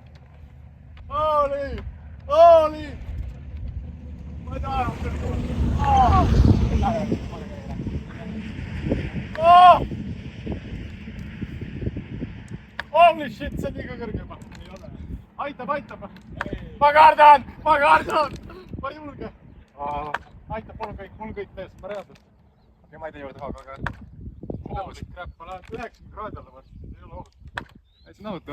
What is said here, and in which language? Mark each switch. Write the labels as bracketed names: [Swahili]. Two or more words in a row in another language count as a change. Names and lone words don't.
[Estonian] Ma ei taha [English] Holy shit, [Estonian] see on liiga kõrge juba. Ei ole. Aitab. Ma kardan! Ma ei julge. Aitab, mul on kõik mees, ma reaalselt. Ja ma ei tee juurde ka, aga... [English] Holy crap, [Estonian] ma lähen 90 kraadi alla varsti, see ei ole ohut. Ei see nõutu?